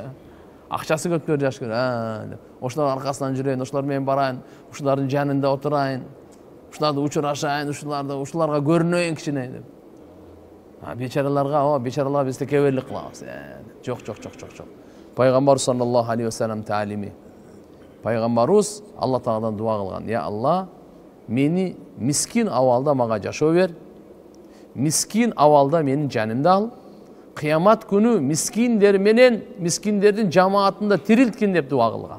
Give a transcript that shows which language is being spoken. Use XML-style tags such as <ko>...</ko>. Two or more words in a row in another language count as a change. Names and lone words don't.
<ky>Акчасы көптөр жакшы көрөт. Ошолор аркасынан жүрөйүн, ошолор менен барайын, ушулардын жанында отурайын, ушуларды учурашайын, ушуларга көрүнөйүн кичине деп. Бечараларга биз текеберлик кылабыз. Жок. Пайгамбар</ky> <ar>صلى الله عليه وسلم</ar> <ky>таалими. Пайгамбарыбыз Алла Тааладан дуа кылган. Я Алла, мени мискин абалда мага жашоо бер. Мискин абалда менин жанымды ал. Кыямат күнү мискиндер менен мискиндердин жамаатында тирилткин деп дуа кылган.</ky>